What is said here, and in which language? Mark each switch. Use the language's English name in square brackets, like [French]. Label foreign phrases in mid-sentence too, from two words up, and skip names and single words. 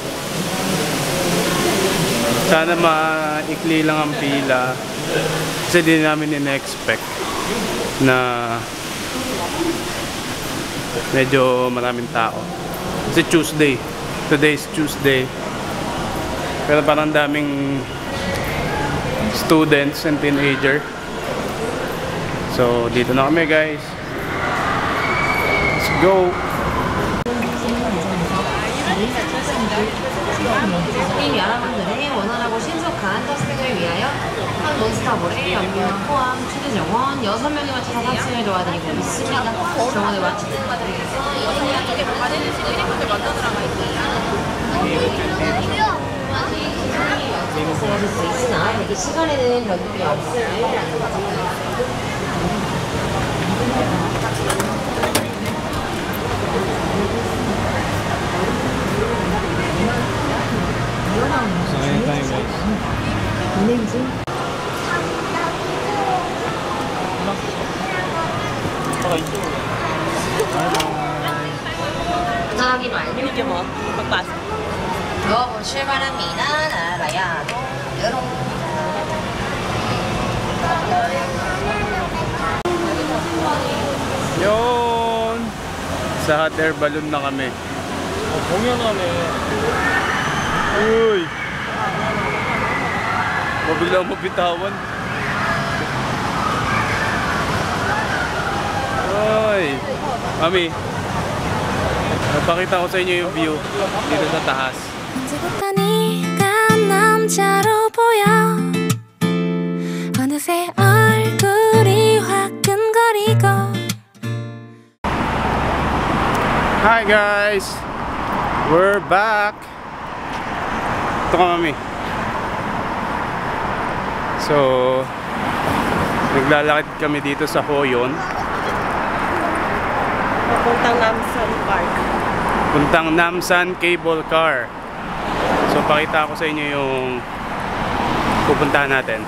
[Filipino] Sana maikli lang ang pila kasi di namin in-expect na medyo maraming tao. [English] Kasi Tuesday. Today is Tuesday. [Filipino] Pero parang daming [English] students and teenager. [Filipino] So dito na kami guys. [English] Let's go! [Korean] 이 여러분들의 원활하고 신속한 탑승을 위하여 한 몬스터볼에 연료 포함 최대 정원 6명에 맞춰서 탑승을 도와드리고 있습니다. 정원을 마치는 과정에서 이동량 쪽에 보관해주시고 1인분들 먼저 들어가 있습니다. 탑승하실 수 있으나 대기 시간에는 변동이 없음을 안내드립니다. [Filipino] So ayan tayo guys. [Korean] 확인 완료. 이게 뭐? 출발합니다. 나라야. 여롱. [Filipino] Yun! Sa [English] hot air balloon [Filipino] na kami. [Korean] 공연하네. [Filipino] Uy! Mabigla mo bitawan. Uy! Mami, napakita ko sa inyo yung view dito sa taas. [Korean] 언제부터 네가 남자로 보여 어느새 얼굴이 화끈거리고 [English] Hi guys! We're back! [Filipino] Ito ka mami. So, naglalakad kami dito sa Hoyon. Papuntang Namsan Park. Puntang Namsan Cable Car. So, pakita ko sa inyo yung pupuntahan natin.